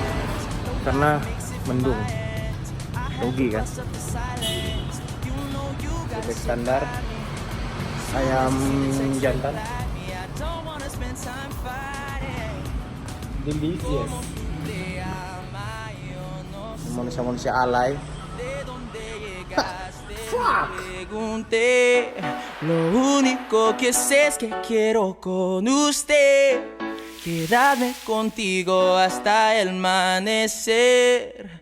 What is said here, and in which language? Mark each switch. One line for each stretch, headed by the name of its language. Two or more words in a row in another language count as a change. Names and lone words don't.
Indonesian: Karena mendung. Rugi kan. Bebek standar. Ayam jantan. Delicious. Manusia-manusia alay.
Spanish: Pregunté, lo único que sé es que quiero con usted quedarme contigo hasta el amanecer.